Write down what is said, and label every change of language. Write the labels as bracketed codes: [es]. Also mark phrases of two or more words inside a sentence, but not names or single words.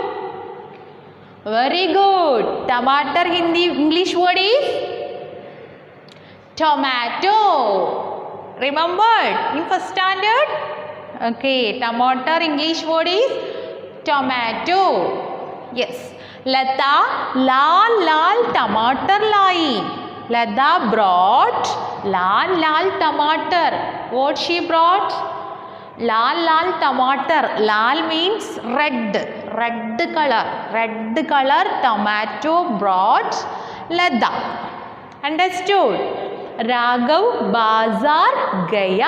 [en] Very good. Tamatar Hindi English word is tomato. Remembered in first standard? Okay. Tamatar English word is tomato. Yes. [hi] लता, लाल, लाल, टमाटर, लाई. [en] Lata brought [hi] लाल, लाल, टमाटर. [en] What she brought? [hi] लाल, लाल, टमाटर. [en] Lal means red. Red color. Red color tomato brought Lata. Understood? [hi] राघव बाज़ार गया.